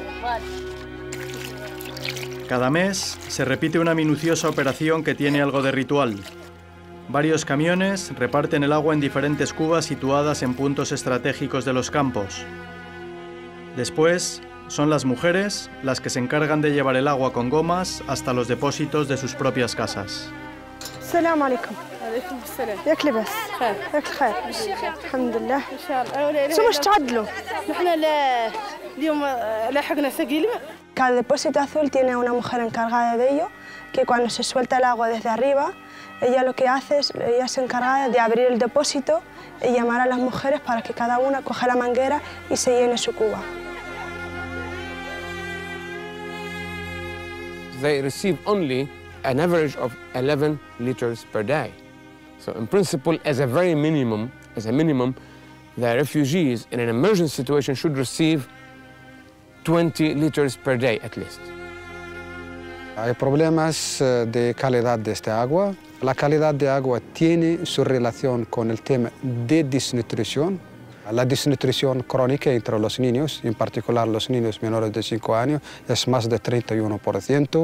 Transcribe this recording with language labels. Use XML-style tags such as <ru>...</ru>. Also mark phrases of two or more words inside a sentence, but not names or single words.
<es>Cada mes se repite una minuciosa operación que tiene algo de ritual. Varios camiones reparten el agua en diferentes cubas situadas en puntos estratégicos de los campos. Después, son las mujeres las que se encargan de llevar el agua con gomas hasta los depósitos de sus propias casas.</es> <ar>السلام عليكم. وعليكم السلام. ياك لاباس؟ بخير. ياك الخير؟ الحمد لله. إن شاء الله. شو مش تعدلوا؟ نحن اليوم لحقنا ثقيل.</ar> <es>Cada depósito azul tiene una mujer encargada de ello, que cuando se suelta el agua desde arriba, ella lo que hace es, ella se encarga de abrir el depósito y llamar a las mujeres para que cada una coja la manguera y se llene su cuba.</es> <en>They receive only an average of 11 liters per day. So in principle, as a minimum, the refugees in an emergency situation should receive 20 liters per day at least.</en> <es>Hay problemas de calidad de esta agua. La calidad de agua tiene su relación con el tema de desnutrición. La desnutrición crónica entre los niños, en particular los niños menores de 5 años, es más de 31%.</es>